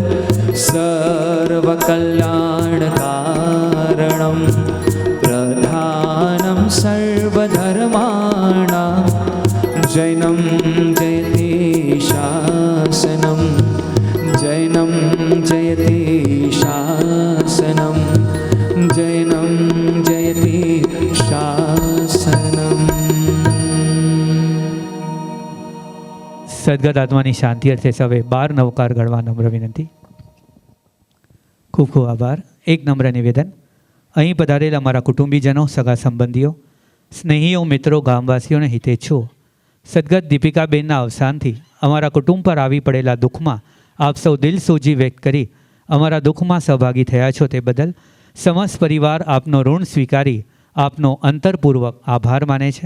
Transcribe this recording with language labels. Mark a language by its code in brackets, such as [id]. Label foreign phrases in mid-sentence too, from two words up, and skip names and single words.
[sa] सर्वकल्याणकारणं प्रधानं सर्वधर्माणां जैनं जयति शासनं जैनं जयति शासनं जैनं जयति शासनम्। [gu] સદગત આત્માની શાંતિ અર્થે સવે 12 નવકાર ગણવા નમ્ર વિનંતી. ખૂબ ખૂબ આભાર. એક નમ્ર નિવેદન. અહીં પધારેલા અમારા કુટુંબીજનો, સગા સંબંધીઓ, સ્નેહીઓ, મિત્રો, ગામવાસીઓને હિતેચ્છુઓ, સદગત દીપિકાબેનના અવસાનથી અમારા કુટુંબ પર આવી પડેલા દુઃખમાં આપ સૌ દિલ સોજી વ્યક્ત કરી અમારા દુઃખમાં સહભાગી થયા છો તે બદલ સમસ્ત પરિવાર આપનો ઋણ સ્વીકારી આપનો અંતરપૂર્વક આભાર માને છે.